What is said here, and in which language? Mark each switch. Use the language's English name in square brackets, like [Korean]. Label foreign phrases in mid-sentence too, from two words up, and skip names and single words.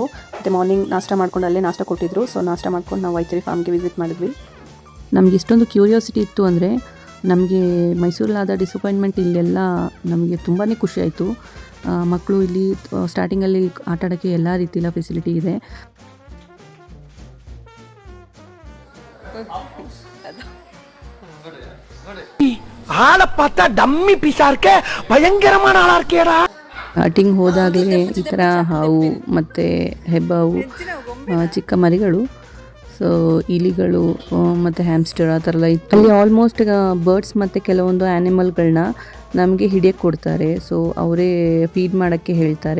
[Kannada] ಮತ್ತು ಮಾರ್ನಿಂಗ್ ನಾಷ್ಟ ಮಾಡ್ಕೊಂಡು ಅಲ್ಲೇ ನಾಷ್ಟ ಕೊಟ್ಟಿದ್ರು. ಸೊ ನಾಷ್ಟ ಮಾಡ್ಕೊಂಡು ನಾವು ವೈತಿರಿ ಫಾರ್ಮ್ಗೆ ವಿಸಿಟ್ ಮಾಡಿದ್ವಿ. ನಮಗೆ ಇಷ್ಟೊಂದು ಕ್ಯೂರಿಯಾಸಿಟಿ ಇತ್ತು ಅಂದರೆ ನಮಗೆ ಮೈಸೂರಲ್ಲಾದ ಡಿಸಪಾಯಿಂಟ್ಮೆಂಟ್ ಇಲ್ಲೆಲ್ಲ ನಮಗೆ ತುಂಬಾ ಖುಷಿ ಆಯಿತು. ಮಕ್ಕಳು ಇಲ್ಲಿ ಸ್ಟಾರ್ಟಿಂಗಲ್ಲಿ ಆಟ ಆಡೋಕ್ಕೆ ಎಲ್ಲ ರೀತಿಯ ಫೆಸಿಲಿಟಿ ಇದೆ. [Tamil] ஆளை பார்த்தா டம்மி பீஸார்க்கே பயங்கரமான ஆளா இருக்கேடா. [Kannada] ಸ್ಟಾರ್ಟಿಂಗ್ ಹೋದಾಗಲೇ ಈ ಥರ ಹಾವು ಮತ್ತು ಹೆಬ್ಬಾವು, ಚಿಕ್ಕ ಮರಿಗಳು, ಸೊ ಇಲಿಗಳು ಮತ್ತು ಹ್ಯಾಮ್ಸ್ಟರ್ ಆ ಥರ ಎಲ್ಲ ಇತ್ತು. ಅಲ್ಲಿ [English] almost birds [Kannada] ಮತ್ತು ಕೆಲವೊಂದು ಆ್ಯನಿಮಲ್ಗಳನ್ನ ನಮಗೆ ಹಿಡಿಯಕ್ಕೆ ಕೊಡ್ತಾರೆ. ಸೊ ಅವರೇ ಫೀಡ್ ಮಾಡೋಕ್ಕೆ ಹೇಳ್ತಾರೆ.